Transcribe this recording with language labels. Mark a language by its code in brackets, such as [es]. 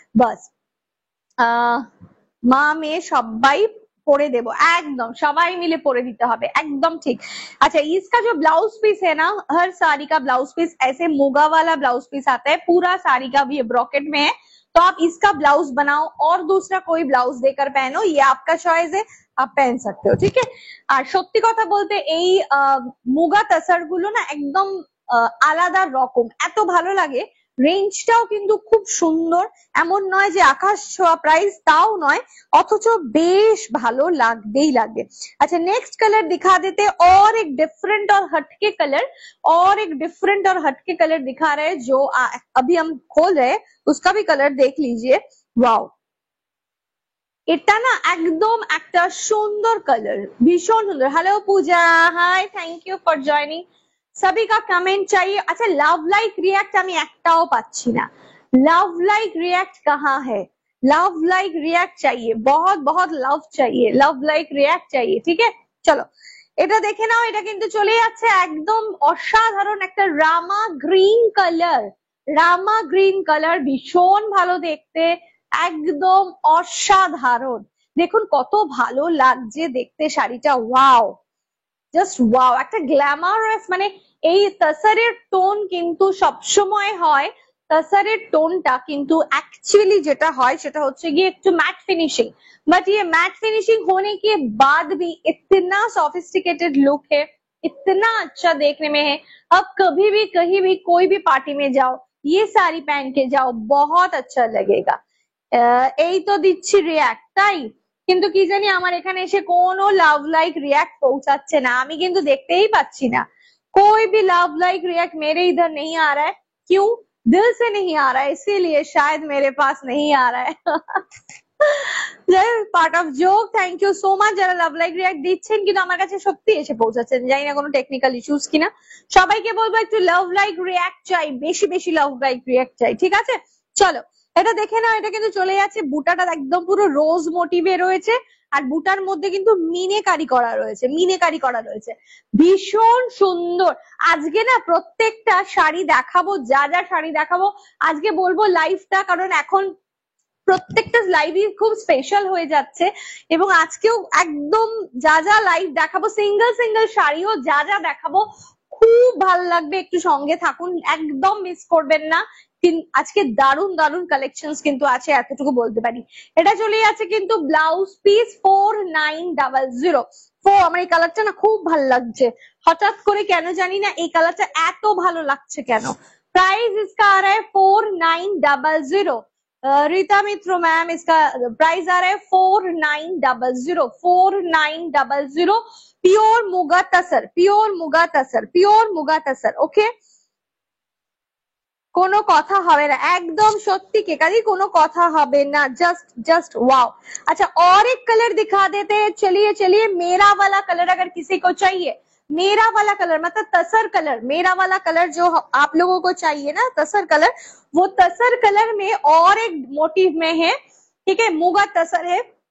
[bn] बस মা মেয়ে সবাই পরে দেবো, একদম সবাই মিলে পরে দিতে হবে, একদম ঠিক। [hi] अच्छा इसका जो ब्लाउज पीस है ना, हर साड़ी का ब्लाउज पीस ऐसे मुगा वाला ब्लाउज पीस आता है, पूरा साड़ी का भी ब्रॉकेट में है, तो आप इसका ब्लाउज बनाओ और दूसरा कोई ब्लाउज देकर पहनो, ये आपका चॉइस है, आप पहन सकते हो, ठीक है। [bn] আর সত্যি কথা বলতে এই মুগা তাসার গুলো না একদম আলাদা রকম, এত ভালো লাগে, রেঞ্জটাও কিন্তু খুব সুন্দর, এমন নয় যে আকাশ ছোঁয়া প্রাইস, তাও নয়, অথচ বেশ ভালো লাগবেই লাগবে। [hi] अच्छा नेक्स्ट कलर दिखा देते और एक डिफरेंट और हटके कलर, और एक डिफरेंट और हटके कलर दिखा रहे हैं जो अभी हम खोल रहे हैं, उसका भी कलर देख लीजिए। [bn] वाओ, এটা না একদম একটা সুন্দর কালার, ভীষণ সুন্দর। Hello Puja, high, thank you for joining. [hi] सभी का कमेंट चाहिए। [bn] अच्छा लव लाइक रिएक्ट আমি একটাও পাচ্ছি না। [hi] लव लाइक रिएक्ट कहाँ है? लव लाइक रिएक्ट चाहिए, बहुत बहुत लव चाहिए, लव लाइक रिएक्ट चाहिए। ठीक है [bn] চলো এটা দেখে নাও, এটা কিন্তু চলে যাচ্ছে একদম অসাধারণ একটা রামা গ্রিন কালার। রামা গ্রিন কালার ভীষণ ভালো দেখতে, একদম অসাধারণ। দেখুন কত ভালো লাগছে দেখতে শাড়িটা, ওয়াও, জাস্ট ওয়াও, একটা গ্ল্যামারাস, মানে এই তসরের টোন কিন্তু সবসময় হয়, तसरेर টোনটা কিন্তু एक्चुअली যেটা হয় সেটা হচ্ছে গিয়ে একটু मैट फिनिशिंग, [hi] बट ये मैट फिनिशिंग होने के बाद भी इतना सोफिस्टिकेटेड लुक है, इतना अच्छा देखने में है। अब कभी भी कहीं भी कोई भी पार्टी में जाओ, ये साड़ी पहन के जाओ, बहुत अच्छा लगेगा। [bn] এই তো দিচ্ছি রিয়াক্ট, তাই কিন্তু কি জানি আমার এখানে এসে কোনো লাভ লাইক রিয়াক্ট পৌঁছাচ্ছে না, আমি কিন্তু দেখতেই পাচ্ছি না। [hi] कोई भी लव लाइक रिएक्ट मेरे इधर नहीं आ रहा है, क्यों? दिल से नहीं आ रहा है, इसीलिए शायद मेरे पास नहीं आ रहा है। [bn] Part of joke, thank you so much যারা লাভ লাইক রিয়াক্ট দিচ্ছেন, কিন্তু আমার কাছে সত্যি এসে পৌঁছাচ্ছেন, জানি না কোনো টেকনিক্যাল ইস্যুস কিনা। সবাইকে বলবো একটু লাভ লাইক রিয়াক্ট চাই, বেশি বেশি লাভ লাইক রিয়াক্ট চাই, ঠিক আছে? চলো এটা দেখে নাও, এটা কিন্তু চলে যাচ্ছে, বুটাটা একদম পুরো রোজ মোটিভে রয়েছে, আর বুটার মধ্যে কিন্তু মিনেকারি করা রয়েছে, মিনেকারি করা রয়েছে, ভীষণ সুন্দর। আজকে না প্রত্যেকটা শাড়ি দেখাবো, যা যা শাড়ি দেখাবো আজকে বলবো লাইভটা, কারণ এখন প্রত্যেকটা লাইভই খুব স্পেশাল হয়ে যাচ্ছে, এবং আজকেও একদম যা যা লাইভ দেখাবো, সিঙ্গেল সিঙ্গেল শাড়িও যা যা দেখাবো খুব ভালো লাগবে, একটু সঙ্গে থাকুন, একদম মিস করবেন না। আজকে দারুন দারুন কালেকশনস কিন্তু আছে, এতটুকু বলতে পারি। এটা চলে যাচ্ছে কিন্তু ব্লাউজ পিস 4900। আমার এই কালারটা না খুব ভালো লাগছে, হঠাৎ করে কেন জানি না এই কালারটা এত ভালো লাগছে কেন। [hi] प्राइस इसका आ रहा है 4900। रीता मित्र मैम, इसका प्राइस आ रहा है 4900, 4900। प्योर मुगा तसर, प्योर मुगा तसर, प्योर मुगा तसर। [bn] ओके, কোনো কথা হবে না, একদম সত্যি কেকাদি, কোনো কথা হবে না, जस्ट वाओ। [hi] अच्छा और एक कलर दिखा देते हैं, चलिए चलिए, मेरा वाला कलर अगर किसी को चाहिए, मेरा वाला कलर मतलब तसर कलर, मेरा वाला कलर जो आप लोगों को चाहिए ना तसर कलर, वो तसर कलर में और एक मोटिव में है, ठीक है, मुगा तसर है।